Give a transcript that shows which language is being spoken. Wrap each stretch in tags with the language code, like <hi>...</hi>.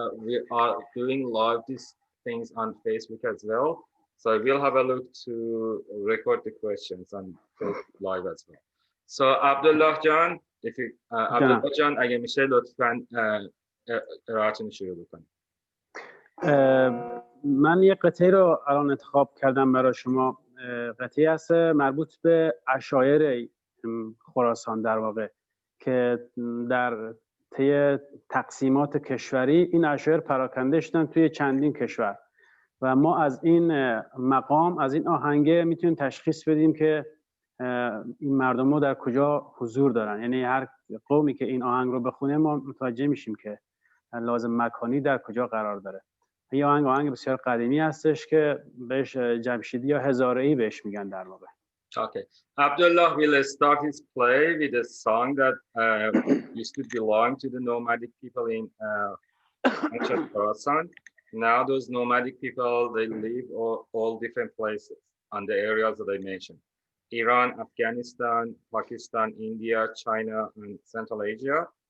<en>We are doing live these things on Facebook as well. So we'll have a look to record the questions on Facebook live as well. So Abdullah Jan, if you Abdullah Jan,</en> <fa>اگه میشه لطفاً ارائه‌تون شروع بکنید. من یه قطعه رو الان انتخاب کردم برای شما. قطعه هست مربوط به عشایر خراسان در واقع که در طی تقسیمات کشوری این عشایر پراکنده شدن توی چندین کشور و ما از این مقام، از این آهنگه میتونیم تشخیص بدیم که این مردم ها در کجا حضور دارن. یعنی هر قومی که این آهنگ رو بخونه ما متوجه میشیم که لازم مکانی در کجا قرار داره. این آهنگ بسیار قدیمی هستش که بهش جمشیدی یا هزاره‌ای بهش میگن در واقع.</fa> <en>Okay. Abdullah will start his play with a song that used to belong to the nomadic people in ancient Khorasan. Now those nomadic people, they live all different places on the areas that I mentioned. Iran, Afghanistan, Pakistan, India, China, and Central Asia.</en>